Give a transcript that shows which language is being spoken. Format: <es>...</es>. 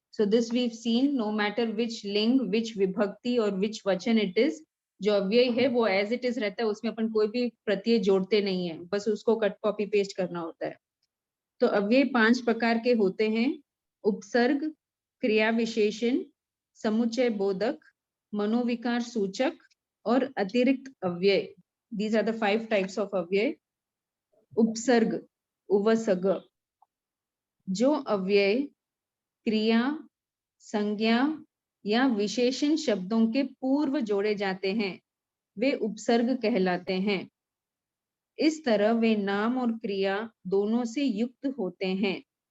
<en>So this we've seen, no matter which ling, which</en> <hi>विभक्ति और which वचन it is, जो अव्यय है वो</hi> <en>as it is</en> <hi>रहता है, उसमें अपन कोई भी प्रत्यय जोड़ते नहीं है, बस उसको कट कॉपी पेस्ट करना होता है। तो अव्यय 5 प्रकार के होते हैं: उपसर्ग, क्रिया विशेषण, समुच्चय बोधक, मनोविकार सूचक और अतिरिक्त अव्यय।</hi> <en>These are the 5 types of अव्यय।</en> <hi>उपसर्ग, उवसग, जो अव्यय क्रिया, संज्ञा या विशेषण शब्दों के पूर्व जोड़े जाते हैं, वे उपसर्ग कहलाते हैं। इस तरह वे नाम और क्रिया दोनों से युक्त होते हैं।</hi>